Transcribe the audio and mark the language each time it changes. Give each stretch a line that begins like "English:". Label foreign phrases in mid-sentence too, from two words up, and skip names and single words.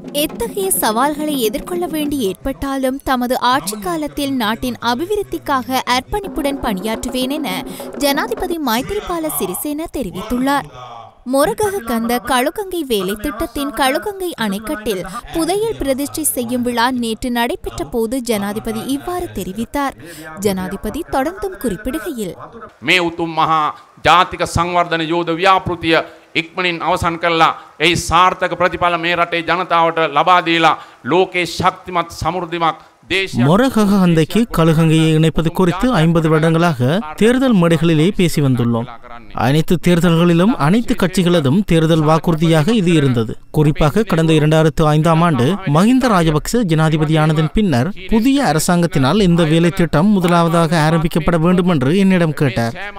Tamil: எத்தகைய சவால்களை எதிர்கொள்ள வேண்டி ஏற்பட்டாலும் தமது ஆட்சி காலத்தில் நாட்டின் அபிவிருத்திக்காக அர்ப்பணிப்புடன் பணியாற்றுவேன் என ஜனாதிபதி மைத்திரிபால சிறிசேன தெரிவித்துள்ளார். மொரகஹ கந்த களுகங்கை வேலை திட்டத்தின் களுகங்கை அணைக்கட்டில் புதையல் பிரதிஷ்டை செய்யும் விழா நேற்று நடைபெற்ற போது ஜனாதிபதி இவ்வாறு தெரிவித்தார். ஜனாதிபதி தொடர்ந்தும் குறிப்பிடுகையில்,
Sinhala: මේ උතුම් මහා ஜாතිக සංවර්ධන යෝධ ව්‍යාපෘතිය ඉක්මනින් අවසන් කරලා එහි සාර්ථක ප්‍රතිඵල මේ රටේ ජනතාවට ලබා දීලා ලෝකේ ශක්තිමත් සමෘද්ධිමත්
Tamil: மொரகஹ கந்தைக்கு களுகங்கையை இணைப்பது குறித்து 50 வருடங்களாக தேர்தல் மேடைகளிலே பேசி வந்துள்ளோம். அனைத்து தேர்தல்களிலும் அனைத்து கட்சிகளதும் தேர்தல் வாக்குறுதியாக இது இருந்தது. குறிப்பாக கடந்த 2005ஆம் ஆண்டு மஹிந்த ராஜபக்ச ஜனாதிபதியானதன் பின்னர் புதிய அரசாங்கத்தினால் இந்த வேலை திட்டம் முதலாவதாக ஆரம்பிக்கப்பட வேண்டும் என்று என்னிடம் கேட்டார்.